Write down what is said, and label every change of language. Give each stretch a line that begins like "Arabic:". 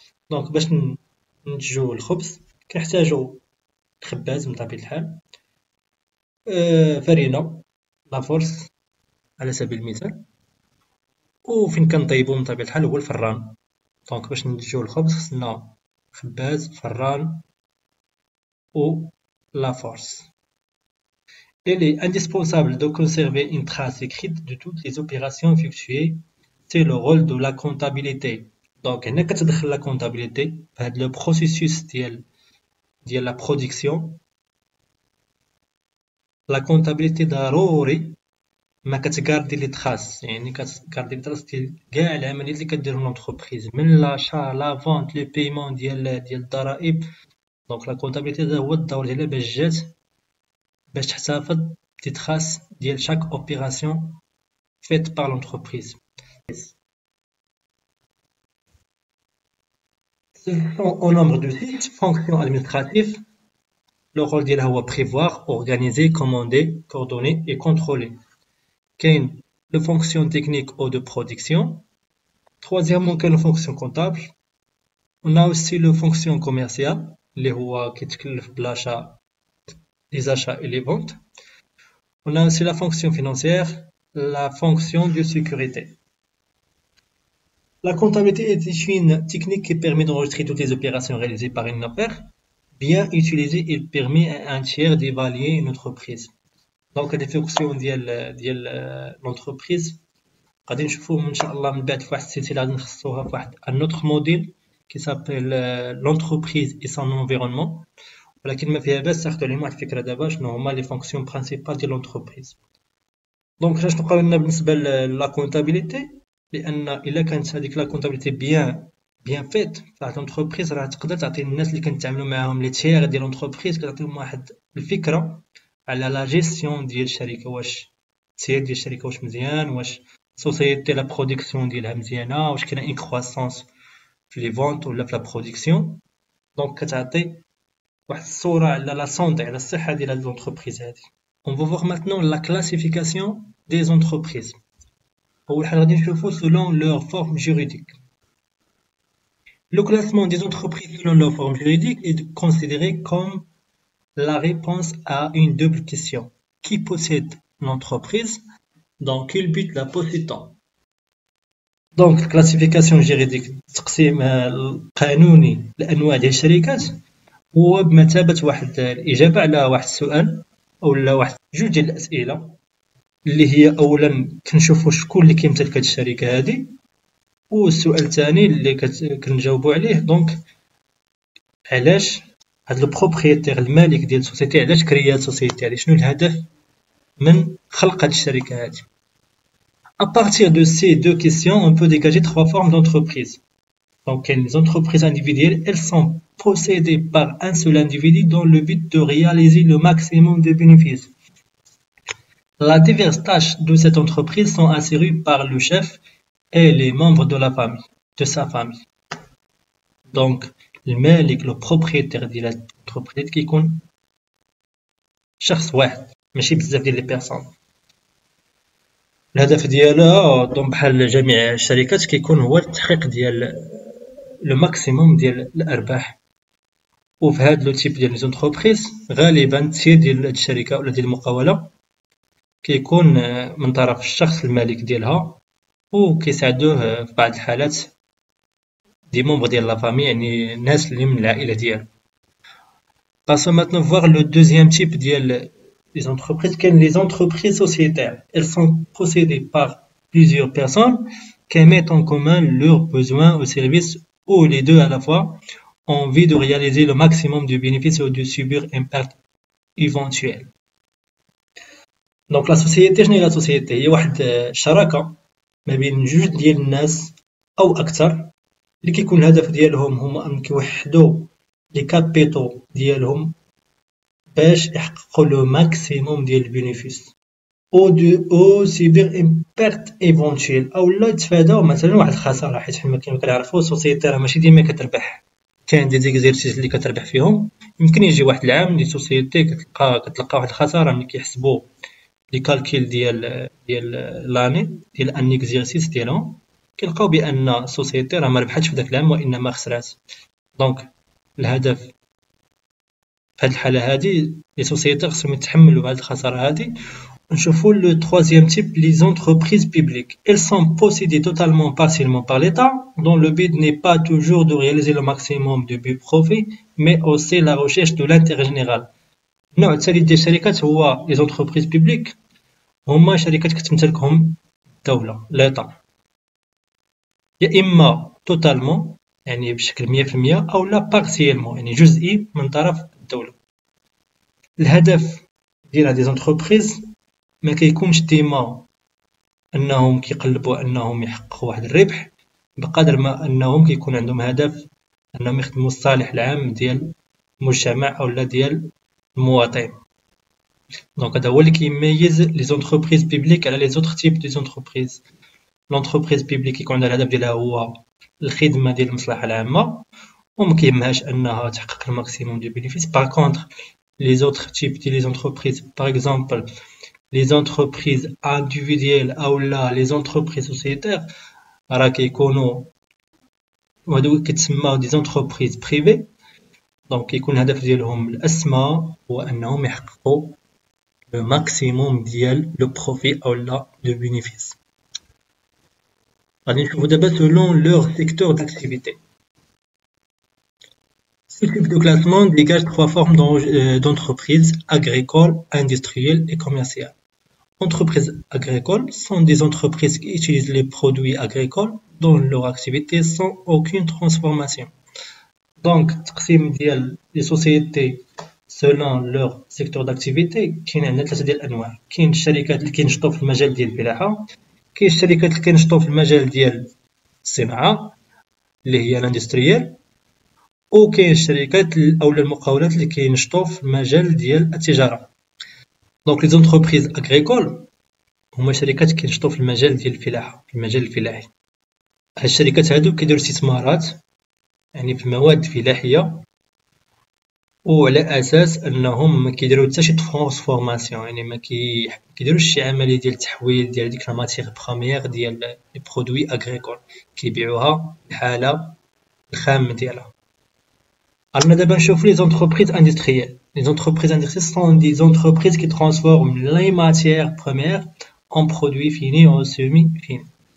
Arabic: دونك باش ننتجو الخبز كنحتاجو خباز من طبيعة الحال، فرينة لافورس على سبيل المثال، وفين كنطيبو من طبيعة الحال هو الفران. دونك باش ننتجو الخبز خصنا خباز فران و لافورس.
French: Il est indispensable de conserver une trace écrite de toutes les opérations effectuées. C'est le rôle de la comptabilité.
Arabic: Donc هنا كتدخل la comptabilité في هاد لو بروسيسوس ديال
French: la production.
Arabic: La comptabilité ضروري ما كتغاردي لي تراس، يعني كتغاردي لي تراس ديال كاع العمليات اللي كديرهم لونتربريز من لاشا لا فونت لو بايمون ديال الضرائب. دونك لا كونطابيلتي هذا هو الدور ديالها باش جات باش تحتفظ دي تراس ديال شاك اوبيراسيون فيت بار لونتربريز.
French: au nombre de 6 fonctions administratives. Le rôle ديالها هو prévoir, organiser, commander, coordonner et contrôler.
Arabic: كاين لو فونكسيون تكنيك او دو برودكسيون.
French: troisièmement
Arabic: كاين لو فونكسيون كونطابل.
French: on a aussi le fonction commercial
Arabic: اللي هو كيتكلف بالاشا
French: les achats et les ventes. On a aussi la fonction financière, la fonction de sécurité. La comptabilité est une technique qui permet d'enregistrer toutes les opérations réalisées par une affaire. Bien utilisée, il permet à un tiers d'évaluer une entreprise. Donc les fonctions
Arabic: ديال l'entreprise غادي نشوفوهم ان شاء الله من بعد في واحد السلسله غادي نخصوها في واحد
French: un autre module qui s'appelle l'entreprise et son environnement.
Arabic: ولكن ما فيها باس تاخذوا عليهم واحد الفكره دابا شنو هما لي فونكسيون برينسيبال ديال لونتربريز. دونك شنو قالوا لنا بالنسبه لا كونتابيليتي؟ لان الا كانت هذيك لا كونتابيليتي بيان فيت فواحد لونتربريز راه تقدر تعطي الناس اللي كنتعاملوا معاهم لي تيير ديال لونتربريز كتعطيهم واحد الفكره على لا جيستيون ديال الشركه، واش التيير ديال الشركه واش مزيان، واش سوسيتي لا برودكسيون ديالها مزيانه، واش كاينه ان كرواسونس في لي فونت ولا في لا برودكسيون. دونك كتعطي واحد الصوره على لا سونتي على الصحه ديال هاد لونتربريز هادي.
French: On va voir maintenant la classification des entreprises.
Arabic: أول حاجة غادي نشوفو
French: selon leur forme juridique. Le classement des entreprises selon leur forme juridique est considéré comme la réponse à une double question. Qui possède l'entreprise? Dans quel but la possède-t-on?
Arabic: دونك الكلاسيفيكاسيون جيريديك التقسيم القانوني لانواع ديال الشركات هو بمثابه واحد الاجابه على واحد السؤال او لا واحد جوج ديال الاسئله اللي هي اولا كنشوفوا شكون اللي كيمتلك هاد الشركه هادي، والسؤال الثاني اللي كنجاوبوا عليه دونك علاش هاد لو بروبريتير المالك ديال السوسيتي علاش كريا السوسيتي هادي، شنو الهدف من خلق هاد الشركه هادي.
French: À partir de ces deux questions, on peut dégager trois formes d'entreprises. Donc, les entreprises individuelles, elles sont possédées par un seul individu dans le but de réaliser le maximum de bénéfices. Les diverses tâches de cette entreprise sont assurées par le chef et les membres de la famille, de sa famille. Donc, le propriétaire de l'entreprise qui compte
Arabic: شخص واحد ماشي بزاف ديال لي بيرسون. الهدف ديالها بحال جميع الشركات كيكون هو التحقيق ديال لو ماكسيموم ديال الارباح، وفي هاد لو تيب ديال ليزونتربريز غالبا التسيير ديال هاد الشركه ولا ديال المقاوله كيكون من طرف الشخص المالك ديالها، وكيساعدوه في بعض الحالات دي مومبر ديال لا فامي، يعني الناس اللي من العائله ديالو.
French: Passons maintenant voir le deuxième type des entreprises, les entreprises sociétaires. Elles sont possédées par plusieurs personnes qui mettent en commun leurs besoins au service ou les deux à la fois en vue de réaliser le maximum de bénéfices ou de subir un perte éventuelle. Donc la société,
Arabic: شنو هي la société؟ هي واحد الشراكة ما بين جوج ديال الناس أو أكثر اللي كيكون الهدف ديالهم هما أن كيوحدوا لي كابيتو ديالهم باش يحققوا لو ماكسيموم ديال البينيفيس او سيبير ان بيرت ايفونتويل او لا يتفاداو مثلا واحد الخساره، حيت حنا كما كنعرفوا السوسيتي راه ماشي ديما كتربح، كاين دي زيكزيرسيس اللي كتربح فيهم. يمكن يجي واحد العام دي سوسيتي كتلقى واحد الخساره ملي كيحسبوا لي كالكيل ديال لاني ديال ان اكزيرسيس ديالهم، كيلقاو بان السوسيتي راه ما ربحتش في داك العام وانما خسرات. دونك الهدف في هاد الحالة هادي لي سوسيتي خصهم يتحملوا هاد الخسارة هادي. نشوفوا لو
French: troisième type, les entreprises publiques. Elles sont possédées totalement partiellement par l'État, dont le but n'est pas toujours de réaliser le maximum de profit, mais aussi la recherche de l'intérêt général.
Arabic: النوع الثالث ديال الشركات هو
French: les entreprises publiques،
Arabic: هما شركات كتمتلكهم الدولة l'État، يا إما totalement يعني بشكل 100% أو لا partiellement يعني جزئي من طرف الدولة. الهدف ديال هاد لي زونتربريز ما كيكونش ديما انهم كيقلبوا انهم يحققوا واحد الربح، بقدر ما انهم كيكون عندهم هدف انهم يخدموا الصالح العام ديال المجتمع او لا ديال المواطن. دونك هذا هو اللي كيميز لي زونتربريز بيبليك على لي زوتر تيب دي زونتربريز. لونتربريز بيبليك كيكون عندها الهدف ديالها هو الخدمه ديال المصلحه العامه وما كيهمهاش انها تحقق الماكسيموم دو بينيفيس. باغ كونطخ
French: les autres types de entreprises, par exemple les entreprises individuelles ou là les entreprises sociétaires,
Arabic: راه كيكونوا وهادو كتسمى
French: des entreprises privées.
Arabic: دونك كيكون الهدف ديالهم الاسمى هو انهم يحققوا
French: le maximum
Arabic: ديال
French: le profit ou là le bénéfice.
Arabic: غادي نشوفوا دابا
French: selon leur secteur d'activité. Ce type de classement dégage trois formes d'entreprises: agricoles, industrielles et commerciales. Entreprises agricoles sont des entreprises qui utilisent les produits agricoles dans leur activité sans aucune transformation.
Arabic: Donc, تقسيم ديال
French: les sociétés selon leur secteur d'activité
Arabic: كاين عندنا ثلاثة ديال الأنواع. كاين الشركات اللي كينشطوا في المجال ديال الفلاحة، كاين الشركات اللي كينشطوا في المجال ديال الصناعة اللي هي الاندستريال، وكاين الشركات او المقاولات اللي كينشطوا في المجال ديال التجاره. دونك لي زونتربريز اغريكول هما شركات كينشطوا في المجال ديال الفلاحه، في المجال الفلاحي. هاد الشركات هادو كيديروا استثمارات يعني في المواد الفلاحيه، وعلى اساس انهم ما كيديروا حتى شي ترانسفورماسيون، يعني ما كيديروش شي عمليه ديال التحويل ديال ديك الماتيغ بروميير ديال لي برودوي اغريكول، كيبيعوها بحاله الخام ديالها. رانا دابا نشوفو
French: les entreprises industrielles. Les entreprises industrielles sont des entreprises qui transforment les matières premières en produits finis ou semi-finis.